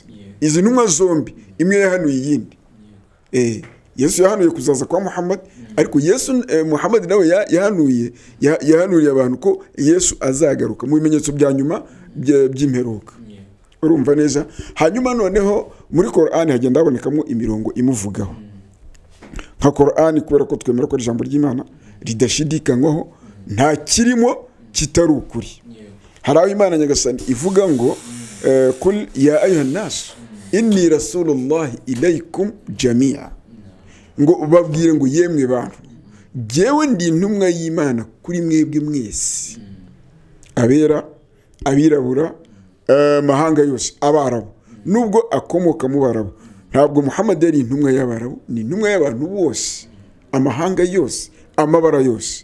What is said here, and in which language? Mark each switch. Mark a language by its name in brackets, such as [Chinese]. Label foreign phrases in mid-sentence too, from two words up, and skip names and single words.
[Kinyarwanda] Izi ntumwa zombi, imwe yahanuye iyindi. Yesu yahanuye kuzaza kwa Muhammad, ariko Muhammad nawe yahanuriye abantu ko Yesu azagaruka mu bimenyetso bya nyuma by'imperuka. Urumva neza? Hanyuma noneho muri Qur'ani hagenda habonekamo imirongo imuvugaho. Nka Qur'ani, kubera ko twemera ko ari ijambo ry'Imana ridashidikanywaho, nta kirimo kitari ukuri. Hari aho Imana Nyagasani ivuga ngo [Arabic] قل يا أيها الناس إني رسول الله إليكم جميعا, [Kinyarwanda] ngo babwire ngo yemwe bantu, jewe ndi intumwa y'Imana kuri mwebwe mwese, abera, abirabura, mahanga yose, Abarabu, nubwo akomoka mu Barabu. Ntabwo Muhammad yari intumwa y'Abarabu, ni intumwa y'abantu bose, amahanga yose, amabara yose.